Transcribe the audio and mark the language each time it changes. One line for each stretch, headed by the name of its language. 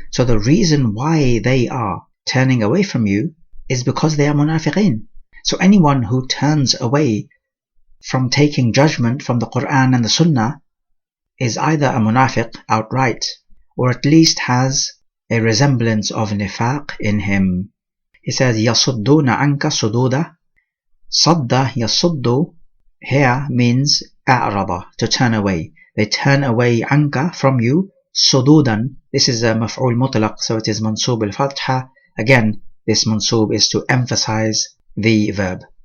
English: So the reason why they are turning away from you is because they are munafiqeen. So anyone who turns away from taking judgment from the Quran and the Sunnah is either a munafiq outright, or at least has a resemblance of nifaq in him. He says,
Arabic: يَصُدُّونَ عَنْكَ صُدُودًا.
English: Sadda yasuddu here means a'rada, to turn away. They turn away anka, from you, sududan. This is a maf'ul mutlaq, so it is mansub al-fatha. Again, this mansub is to emphasize the verb.